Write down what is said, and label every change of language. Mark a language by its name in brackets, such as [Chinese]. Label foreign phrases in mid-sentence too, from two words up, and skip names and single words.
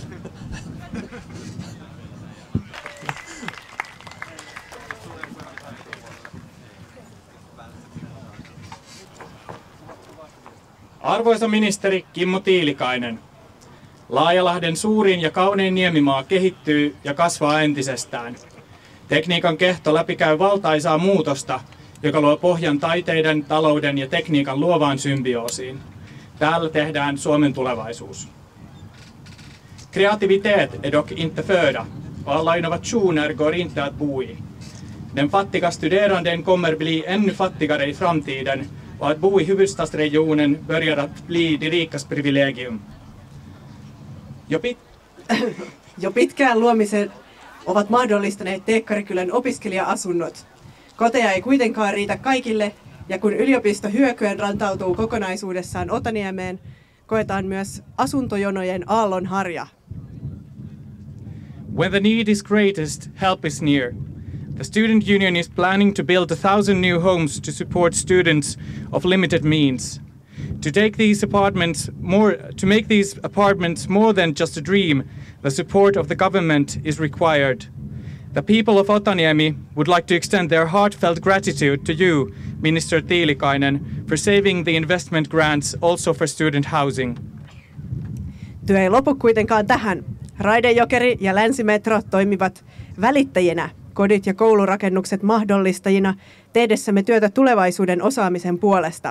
[Finnish] Arvoisa ministeri Kimmo Tiilikainen, Laajalahden suurin ja kaunein niemimaa kehittyy ja kasvaa entisestään. Tekniikan kehto läpikäy valtaisaa muutosta, joka luo pohjan taiteiden, talouden ja tekniikan luovaan symbioosiin. Täällä tehdään Suomen tulevaisuus. [Swedish] Kreativitet är dock inte föda, och alla innovationer går inte att bo i. Den fattiga studeranden kommer bli ännu fattigare i framtiden, och att bo i huvudstadsregionen börjar att bli de rikas privilegium. [Finnish] Jo pitkään luomisen ovat mahdollistaneet Teekkarikylän opiskelija-asunnot. Koteja ei kuitenkaan riitä kaikille, ja kun yliopisto hyökyen rantautuu kokonaisuudessaan Otaniemeen, koetaan myös asuntojonojen aallonharja. [English] When the need is greatest, help is near. The student union is planning to build 1,000 new homes to support students of limited means. To make these apartments more than just a dream, the support of the government is required. The people of Otaniemi would like to extend their heartfelt gratitude to you, Minister Tiilikainen, for saving the investment grants also for student housing. [Finnish] Työ ei lopu kuitenkaan tähän. Raidejokeri ja Länsimetro toimivat välittäjinä, kodit ja koulurakennukset mahdollistajina, tehdessämme työtä tulevaisuuden osaamisen puolesta.